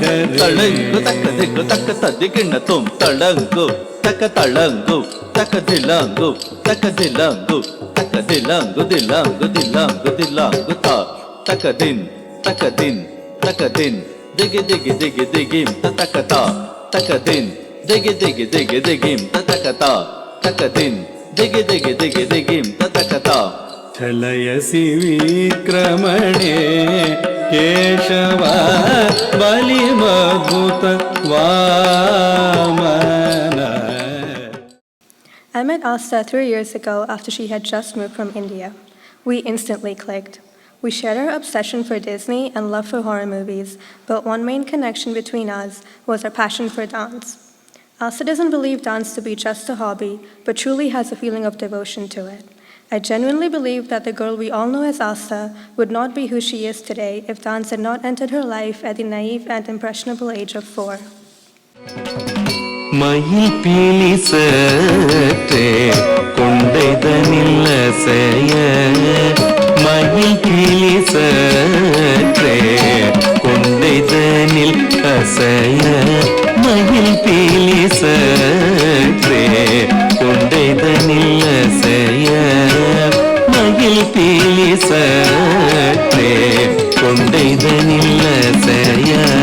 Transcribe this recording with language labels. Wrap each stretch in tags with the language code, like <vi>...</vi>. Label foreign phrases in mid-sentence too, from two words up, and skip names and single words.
<sa>ತಳಂಗು ತಕ್ಕ ದಿಕ್ಕು ತಕ್ಕ ತದಿಗಿಣ್ಣ ತುಂ ತಳಂಗು ತಕ್ಕ ತಳಂಗು ತಕ್ಕ ದಿಲಂಗು ತಕ್ಕ ದಿಲಂಗು ತಕ್ಕ ದಿಲಂಗು ದಿಲಂಗು ದಿಲಂಗು ದಿಲಂಗು ತಾ ತಕ್ಕ ದಿನ್ ತಕ್ಕ ದಿನ್ ತಕ್ಕ ದಿನ್ ದಿಗಿ ದಿಗಿ ದಿಗಿ ದಿಗಿಂ ತಕ್ಕ ತಾ ತಕ್ಕ ದಿನ್ ದಿಗಿ ದಿಗಿ ದಿಗಿ ದಿಗಿಂ ತಕ್ಕ ತಾ ತಕ್ಕ ದಿನ್ ದಿಗಿ ದಿಗಿ ದಿಗಿ ದಿಗಿಂ ತಕ್ಕ ತಾ ಚಲಯಸಿ ವಿಕ್ರಮಣೆ ಕೇಶವ ಬಲಿಮದ್ಭುತ ವಾಮನ.</sa> <en>I met Aastha 3 years ago after she had just moved from India. We instantly clicked. We shared our obsession for Disney and love for horror movies, but one main connection between us was our passion for dance. Aastha doesn't believe dance to be just a hobby, but truly has a feeling of devotion to it. I genuinely believe that the girl we all know as Aastha would not be who she is today if dance had not entered her life at the naive and impressionable age of 4.</en> <ta>மயில் பீலி சற்றே கொண்டைதனில் அசைய மயில் பீலி சற்றே கொண்டைதனில் அசைய மயில் பீலி சற்றே கொண்டைதனில் அசைய மயில் பீலி சற்றே கொண்டைதனில் அசைய</ta>